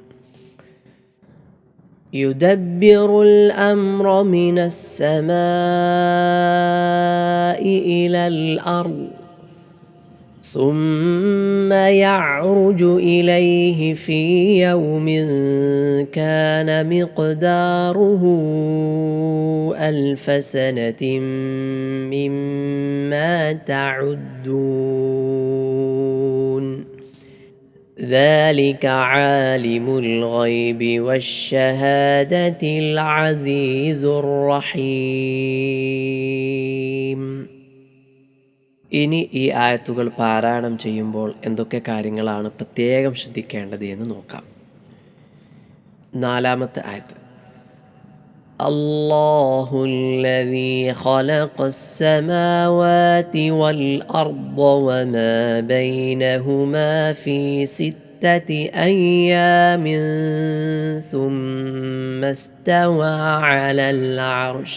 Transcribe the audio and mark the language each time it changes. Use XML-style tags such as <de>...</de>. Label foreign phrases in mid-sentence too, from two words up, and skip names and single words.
<ar>يدبر الأمر من السماء إلى الأرض ثم يعرج إليه في يوم كان مقداره 1000 سنة مما تعدون. ذلك عالم الغيب والشهادة العزيز الرحيم.</ar> <ml>ഇനി ഈ ആയത്തുകൾ പാരായണം ചെയ്യുമ്പോൾ എന്തൊക്കെ കാര്യങ്ങളാണ് പ്രത്യേകം ശ്രദ്ധിക്കേണ്ടത് എന്ന് നോക്കാം. 4-ാമത്തെ ആയത്ത്.</ml> <ar>الله الذي خلق السماوات والأرض وما بينهما في 6 أيام ثم استوى على العرش.</ar>